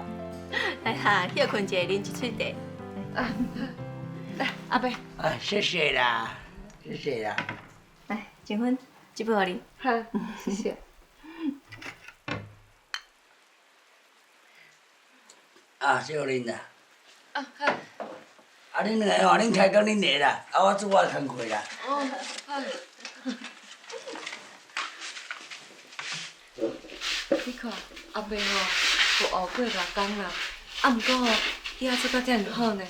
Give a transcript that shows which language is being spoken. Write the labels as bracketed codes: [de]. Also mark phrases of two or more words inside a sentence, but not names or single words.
[nan] 来哈，歇困者，啉一喙茶。啊，来，阿伯。啊，谢谢啦，谢谢啦。来，结婚，这杯互你。好，谢谢。啊，谢互恁啦。啊，好。啊，恁两个吼，恁开工恁来啦，啊，我做我的工课啦。哦，好。你看，阿伯吼，有学过木工啦，啊，毋过吼，椅仔做到遮尔好呢。